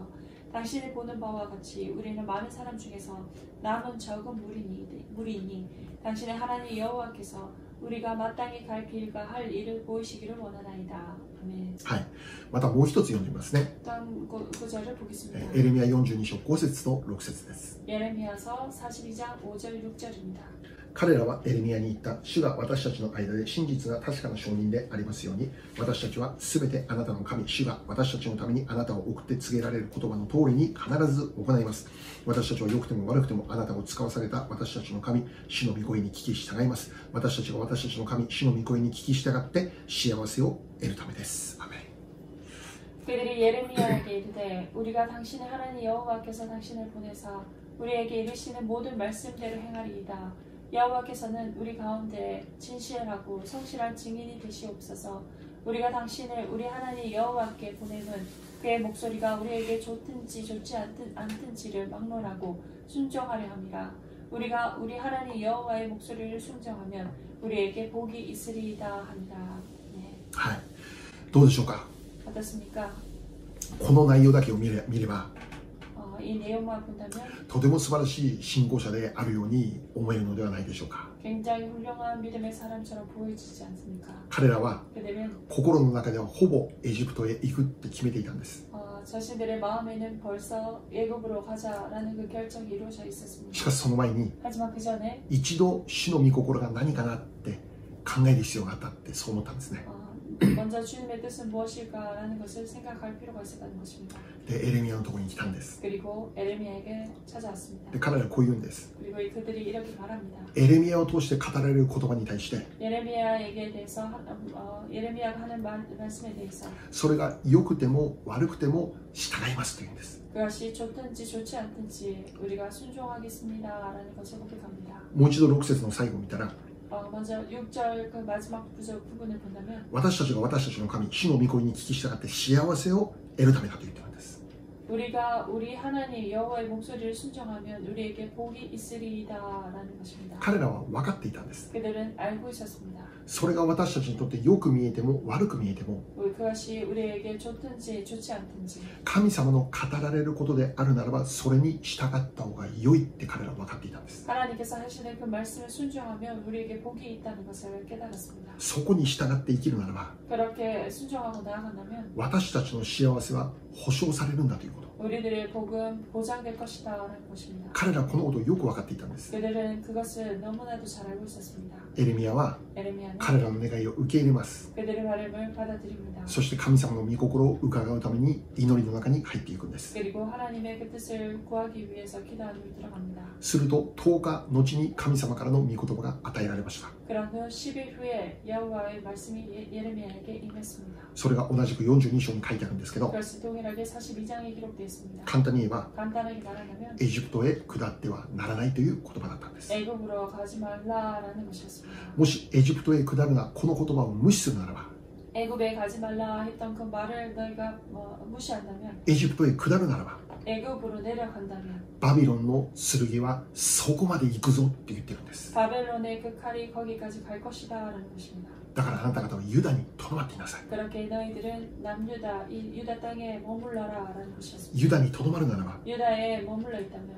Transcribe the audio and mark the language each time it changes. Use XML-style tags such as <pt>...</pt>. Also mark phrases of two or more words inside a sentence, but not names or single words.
<ko>당신이 보는 바와 같이 우리는 많은 사람 중에서 남은 적은 무리이니 당신의 하나님 여호와께서 우리가 마땅히 갈 길과 할 일을 보이시기를 원하나이다. 아멘.</ko> <ja>はい。またもう一つ読んでみますね。</ja> <ko>다음 구절을 보겠습니다.</ko> <ja>エレミヤ42章5節と6節です。</ja> <ko>예레미야서 42장 5절 6절입니다.</ko> <ja>彼らはエレミヤに言った。主が私たちの間で真実な確かな証人でありますように、私たちはすべてあなたの神、主が私たちのためにあなたを送って告げられる言葉の通りに必ず行います。私たちは良くても悪くてもあなたを使わされた私たちの神、主の御声に聞き従います。私たちが私たちの神、主の御声に聞き従って幸せを得るためです。アメン。</ja> <ko>그들이 예레미야에게 이르되 우리가 당신의 하나님 여호와께서 당신을 보내사 우리에게 이르시는 모든 말씀대로 행하리이다. 여호와께서는 우리 가운데 진실하고 성실한 증인이 되시옵소서. 우리가 당신을 우리 하나님 여호와께 보내면 그의 목소리가 우리에게 좋든지 좋지 않든지를 막론하고 순종하려 함이라. 우리가 우리 하나님 여호와의 목소리를 순종하면 우리에게 복이 있으리이다 합니다. 네.</ko> <ja>はい。どうでしょうか。</ja> <ko>어떻습니까?</ko> <ja>この内容だけを見れば、</ja> <ko>이 내용만 본다면</ko> <ja>とても素晴らしい信仰者であるように思えるのではないでしょうか。</ja> <ko>굉장히 훌륭한 믿음의 사람처럼 보여지지 않습니까?</ko> <ja>彼らは</ja> <ko>그들은</ko> <ja>心の中ではほぼエジプトへ行くって決めていたんです。</ja> <ko>자신들의 마음에는 벌써 애굽으로 가자라는 그 결정이 이루어져</ko> <ja>し</ja> <ko>있었습니다.</ko> <ja>かしその前に</ja> <ko>하지만 그 전에</ko> <ja>一度主の御心が何かなって考える必要があったってそう思ったんですね。</ja> <ko>먼저 주님의 뜻은 무엇일까라는 것을 생각할 필요가 있었다는 것입니다.</ko> <ja>でエレミヤのところに来たんです。</ja> <ko>그리고 에레미야에게 찾아왔습니다.</ko> <ja>で彼らはこう言うんです。</ja> <ko>그리고 그들이 이렇게 말합니다.</ko> <ja>エレミヤを通して語られる言葉に対して</ja> <ko>예레미야에게 대해서 예레미야가 하는 말씀에 대해서</ko> <ja>それが良くても悪くても従いますと言うんです。</ja> <ko>그것이 좋든지 좋지 않든지 우리가 순종하겠습니다라는 것을 고백합니다.</ko> <ja>もう一度6節の最後を見たら</ja> <ko>먼저 6절 그 마지막 부분을 본다면</ko> <ja>私たちが私たちの神主の御声に聞き従って幸せを得るためだと言っているんです。</ja> <ko>우리가 우리 하나님 여호와의 목소리를 순종하면 우리에게 복이 있으리이다라는 것입니다.</ko> <ja>彼らは分かっていたんです。</ja> <ko>그들은 알고 있었습니다.</ko> <ja>それが私たちにとってよく見えても悪く見えても</ja> <ko>그것이 우리에게 좋든지 좋지 않든지</ko> <ja>神様の語られることであるならばそれに従った方が良いって彼らは分かっていたんです。</ja> <ko>하나님께서 하시는 그 말씀을 순종하면 우리에게 복이 있다는 것을 깨달았습니다.</ko> <ja>そこに従って生きるならば</ja> <ko>그렇게 순종하고 나아간다면</ko> <ja>私たちの幸せは保証されるんだということ。</ja> <ko>우리들의 복은 보장될 것이다라는 것입니다.</ko> <ja>彼らはこのことをよく分かっていたんです。</ja> <ko>그들은 그것을 너무나도 잘 알고 있었습니다.</ko> <ja>エレミヤは</ja> <ko>에레미야는</ko> <ja>彼らの願いを受け入れます。</ja> <ko>그들의 바람을 받아들입니다.</ko> <ja>そして神様の御心を伺うために祈りの中に入っていくんです。</ja> <ko>그리고 하나님의 그 뜻을 구하기 위해서 기도하는 데 들어갑니다.</ko> <ja>すると10日後に神様からの御言葉が与えられました。</ja> <ko>그런 후 10일 후에 여호와의 말씀이 예레미야에게 임했습니다.</ko> <ja>それが同じく42章に書いてあるんですけど</ja> <ko>그것이 동일하게 42장에 기록되어 있습니다.</ko> <ja>簡単に言えば</ja> <ko>간단하게 말하면</ko> <ja>エジプトへ下ってはならないという言葉だったんです。</ja> <ko>애굽으로 가지 말라라는 것이었습니다.</ko> <ja>もしエジプトへ下るなこの言葉を無視するならば</ja> <ko>애굽에 가지 말라 했던 그 말을 너희가 무시한다면</ko> <ja>エジプトへ下るならば</ja> <ko>애굽으로 내려간다면</ko> <ja>バビロンの剣はそこまで行くぞって言ってるんです。</ja> <ko>바벨론의 그 칼이 거기까지 갈 것이다라는 것입니다.</ko> <ja>だからあなた方はユダにとどまっていなさい。</ja> <ko>그렇게 너희들은 남유다 이 유다 땅에 머물러라라는 것이었습니다.</ko> <ja>ユダにとどまるならば</ja> <ko>유다에 머물러 있다면</ko>